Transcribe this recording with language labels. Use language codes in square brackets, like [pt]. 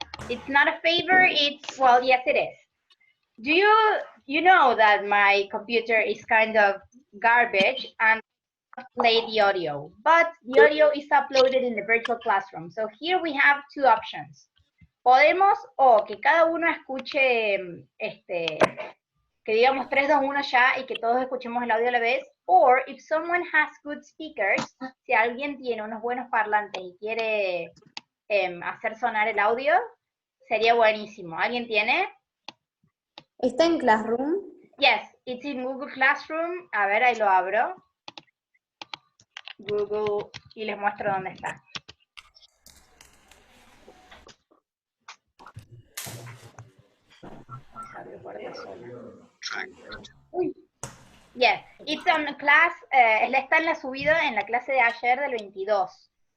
[en] It's not a favor, it's, well, yes, it is. Do you know that my computer is kind of garbage and play the audio, but the audio is uploaded in the virtual classroom. So here we have two options. [es] Podemos o que cada uno escuche, que digamos 3, 2, 1 ya y que todos escuchemos el audio a la vez. [en] Or if someone has good speakers, [es] si alguien tiene unos buenos parlantes y quiere hacer sonar el audio, sería buenísimo. ¿Alguien tiene? ¿Está en Classroom? [en] Yes, it's in Google Classroom. [es] A ver, ahí lo abro. Google y les muestro dónde está. [en] Yes, it's on class, [es] está en la subida en la clase de ayer del 22.